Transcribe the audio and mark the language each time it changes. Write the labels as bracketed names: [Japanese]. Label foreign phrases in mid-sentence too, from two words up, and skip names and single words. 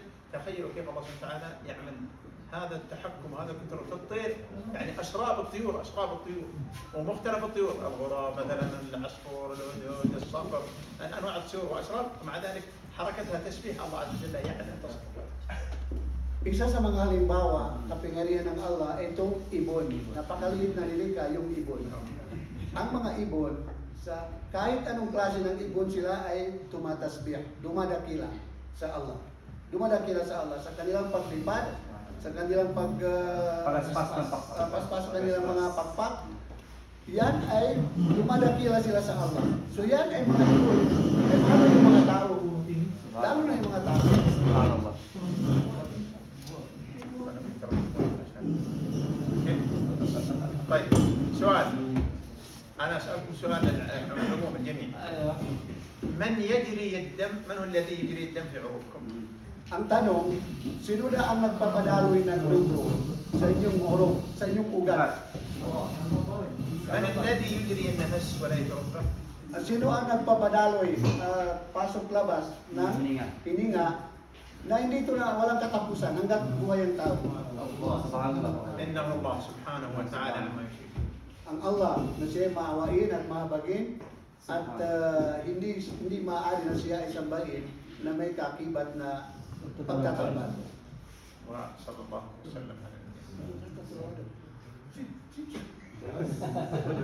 [Arabic] تخيلوا كيف الله سبحانه وتعالى يعمل هذا التحكم وهذا الكنترول في الطير، يعني أشراب الطيور ومختلف الطيور، الغراب مثلا، العصفور، الهدهد، الصقر، أنواع الطيور وأشراب، ومع ذلك حركتها تسبيح الله عز وجل يعني تصرفات. [Filipino] Isa sa mga halimbawa, kapangyarihan ng Allah, itong ibon. Napakaliit na nilika yung ibon. Ang mga ibon, kahit anong klase ng ibon sila ay tumatasbih, dumadakila sa Allah. Dumadakila sa Allah sa kanilang paglipad, sa kanilang paspas kanilang mga pakpak. Yan ay dumadakila sila sa Allah. So yan ay mga ibon. Ay paano yung mga tao? Lalo na yung mga tao. Subhanallah. [Arabic] طيب سؤال، أنا أسألكم سؤال عموم الجميع. من يجري الدم؟ من هو الذي يجري الدم في عروقكم؟ [Filipino] Ang tanong, sino na ang nagpapadaloy ng dugo sa inyong urong, sa inyong ugat? [Arabic] من الذي يجري النفس ولا يتوقف؟ [Filipino] At sino ang nagpapadaloy, pasok-labas ng hininga na hindi ito na walang katapusan hanggat buhay ang tao? [Arabic] إنه الله سبحانه وتعالى عما يشركون. [Filipino] Ang Allah na siya maawain at mahabagin at hindi maaari na siya ay sambahin na may kakibat na pagtatamban. [Arabic] وصلى الله وسلم على نبينا